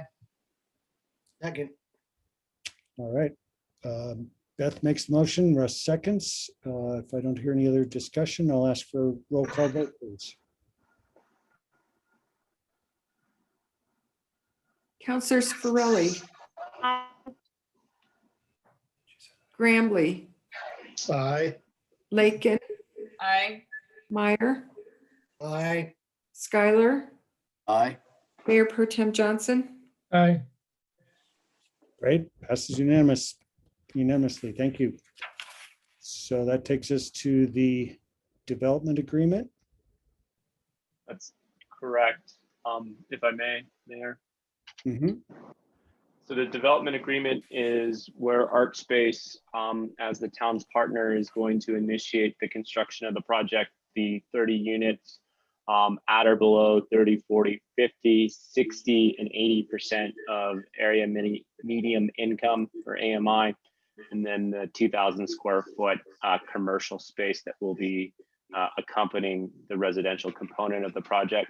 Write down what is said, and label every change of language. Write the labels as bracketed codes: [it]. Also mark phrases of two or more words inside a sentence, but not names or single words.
[en] Second. All right. Beth makes the motion, Russ seconds. If I don't hear any other discussion, I'll ask for a roll call vote, please. Counselor Scarelli. Grambly. Aye. Lakin. Aye. Meyer. Aye. Schuyler. Aye. Mayor Pro Tem Johnson. Aye. Great, passes unanimously. Thank you. So that takes us to the development agreement. That's correct. If I may, Mayor. So the development agreement is where ArtSpace, as the town's partner, is going to initiate the construction of the project, the 30 units at or below 30, 40, 50, 60, and 80% of area medium income, or AMI, and then the 2,000 square foot commercial space that will be accompanying the residential component of the project.